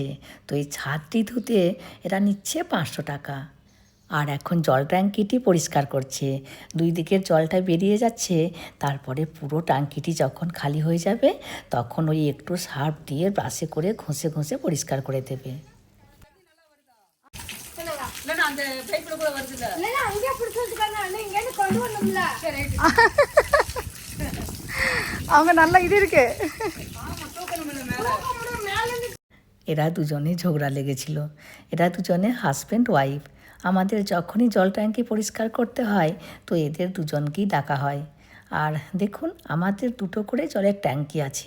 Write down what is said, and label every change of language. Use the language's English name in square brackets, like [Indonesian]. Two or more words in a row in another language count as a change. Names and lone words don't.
[Bangla] তো এই ছাদটি ধুতে এরা নিচ্ছে 500 টাকা। আর এখন জল ট্যাঙ্কিটি পরিষ্কার করছে। দুই দিকের জলটা বেরিয়ে যাচ্ছে, তারপরে পুরো ট্যাঙ্কিটি যখন খালি হয়ে যাবে তখন ওই একটু সার্ফ দিয়ে ব্রাশে করে ঘষে ঘষে পরিষ্কার করে দেবে। [Tamil] அவங்க நல்லா இது இருக்கு. [Bangla] এরা দুজনে ঝগড়া লেগেছিল। এরা দুজনে [English] husband wife. [Bangla] আমাদের যখনই জল ট্যাঙ্কি পরিষ্কার করতে হয় তো এদের দুজনকেই ডাকা হয়। আর দেখুন, আমাদের দুটো করে জলের ট্যাঙ্কি আছে।